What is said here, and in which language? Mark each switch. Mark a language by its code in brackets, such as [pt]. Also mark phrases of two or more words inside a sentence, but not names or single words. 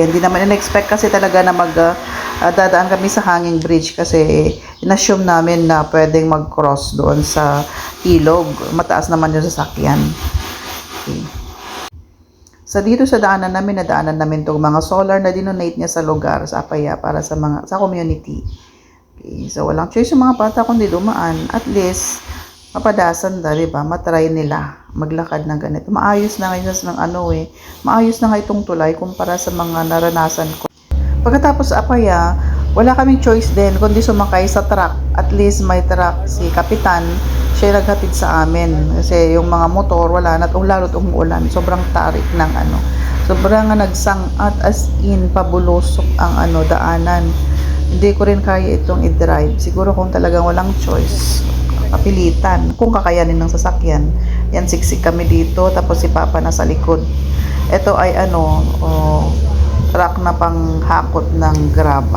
[tl] Hindi naman in-expect kasi talaga na dadaan kami sa [en] hanging bridge [tl] kasi inassume namin na pwedeng mag-cross doon sa ilog. Mataas naman yung sasakyan. Okay. So dito sa nadaanan namin itong mga solar na dinonate niya sa lugar, sa Apaya, para sa community. Okay. So walang choice yung mga bata kundi dumaan. At least, [ilo] mapadasan da, [tl] diba? Matry nila maglakad ng ganito. Maayos na ngayon maayos na nga itong tulay kumpara sa mga naranasan ko. Pagkatapos sa Apaya, wala kaming choice din kundi sumakay sa truck. At least may truck si Kapitan, siya naghatid sa amin. Kasi yung mga motor, wala na. Lalo't umuulan. Sobrang tarik ng sobrang nagsangat [en] as in, [tl] pabulusok ang daanan. Hindi ko rin kaya itong i-drive. Siguro kung talagang walang choice, kapilitan, kung kakayanin ng sasakyan. Yan, siksik kami dito, tapos si Papa nasa likod. Ito ay truck na panghakot ng graba.